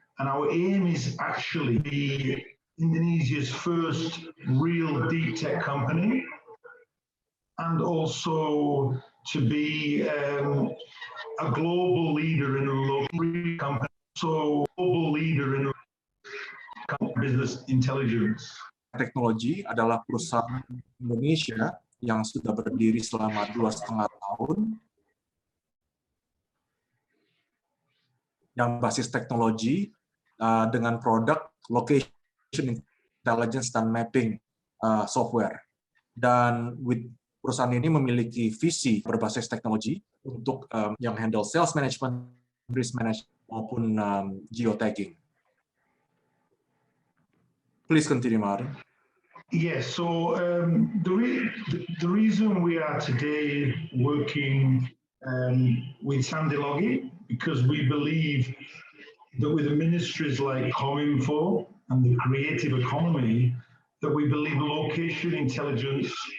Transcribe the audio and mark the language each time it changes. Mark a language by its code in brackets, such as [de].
[en] And our aim is actually to be Indonesia's first real deep tech company, and also to be a global leader in a local company, so global leader in business intelligence. [id] Teknologi adalah perusahaan Indonesia yang sudah berdiri selama 2,5 tahun, yang basis teknologi dengan produk location intelligence dan mapping software. Dan perusahaan ini memiliki visi berbasis teknologi untuk yang handle sales management, risk management, maupun geotagging. [en] Please continue, Martin. Yes, so the reason we are today working with Sandilogi, because we believe that with the ministries like Cominfo and the creative economy, that we believe location intelligence,